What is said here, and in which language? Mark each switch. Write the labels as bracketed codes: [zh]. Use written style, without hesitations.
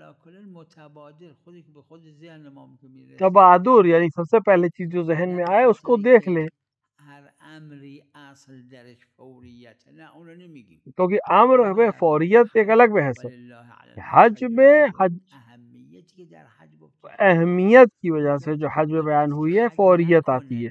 [fa] کل متبادر خودی که به خود ذهن ما میرسه [ur] تبادر، یعنی سب سے پہلے چیز جو ذہن میں آئے اس کو دیکھ لے، [fa] هر امری اصل درش فوریت نه اونو نمیگیم، [ur] کیونکہ امر میں فوریت ایک الگ بحث ہے. حج میں [fa] اهمیتی که در حج گفت [ur] اہمیت کی وجہ سے جو حج میں بیان ہوئی ہے فوریت آتی ہے.